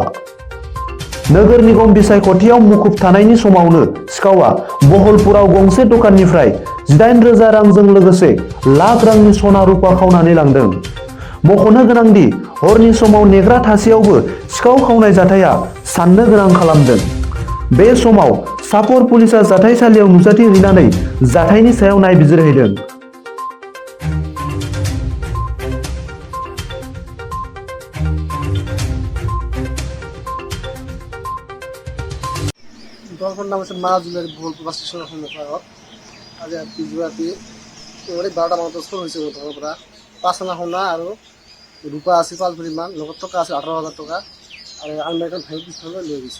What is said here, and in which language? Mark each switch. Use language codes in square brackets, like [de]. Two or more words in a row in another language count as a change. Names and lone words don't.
[brx] नोगोर निगम बिसायख'थियाव मुखुब थानायनि समावनो सिखावा बहलपुराव गंसे दखाननिफ्राय 18,000 रांजों लोगोसे लाख रांनि सना रुपा खावनानै लांदों। मख'नो गोनांदि हरनि समाव नेग्रा थासेयावबो सिखाव खावनाय जाथाया साननो गोनां खालामदों। बे समाव सापर पुलिसा जाथायसालियाव नुजाथिहैनानै जाथायनि सायाव नायबिजिरहैदों। [as] দোকানখনৰ নাম আছে মা জুৱেলাৰী বহলপুৰ বাছ ষ্টেচনৰ সন্মুখত। আজি ৰাতি 12টা মানত চোৰ হৈছে দোকানৰ পৰা 5 আনা সোণা আৰু ৰূপা আছিল 5 ভৰিমান, লগত টকা আছিল 18,000 টকা আৰু আলমাৰীখন ভাঙি পিছফালে লৈ গৈছে।